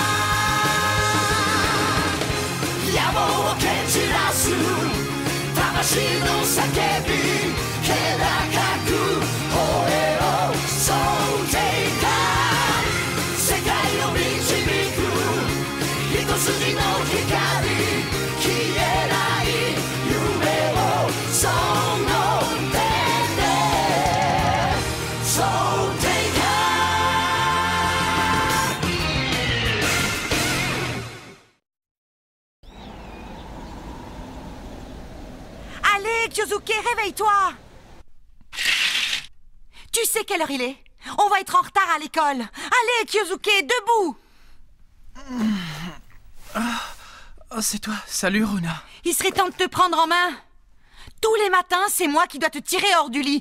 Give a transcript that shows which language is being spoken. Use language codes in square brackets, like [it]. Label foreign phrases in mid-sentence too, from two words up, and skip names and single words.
[ja] 野望を蹴散らす魂の叫び気高く吠えろそうていか世界を導く一筋の光消えない夢をその手でそう [fr] Kyosuke, réveille-toi! Tu sais quelle heure il est? On va être en retard à l'école. Allez, Kyosuke, debout! Oh, c'est toi. Salut, Runa. Il serait temps de te prendre en main. Tous les matins, c'est moi qui dois te tirer hors du lit.